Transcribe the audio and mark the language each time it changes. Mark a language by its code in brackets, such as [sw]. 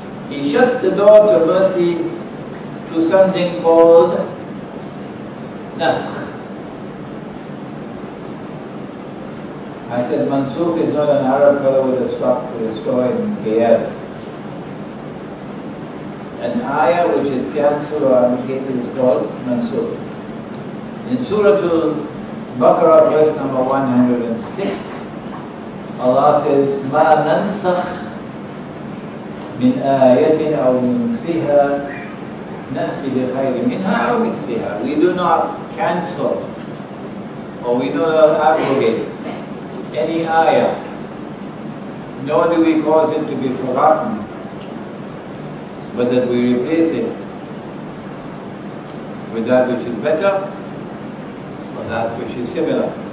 [en] He shuts the door to mercy through something called Naskh. I said Mansukh is not an Arab fellow with a stock to a store in KL. An ayah which is cancelled or abrogated is called Mansukh. In Surah Al-Baqarah, verse number 106, Allah says, [ar] مَا نَنْسَخْ مِنْ آيَةٍ أَوْ نُنْسِهَا نَأْتِ بِخَيْرٍ مِنْهَا أَوْ مِثْلِهَا. [en] We do not cancel or we do not abrogate any ayah, nor do we cause it to be forgotten, but that we replace it with that which is better, or that which is similar.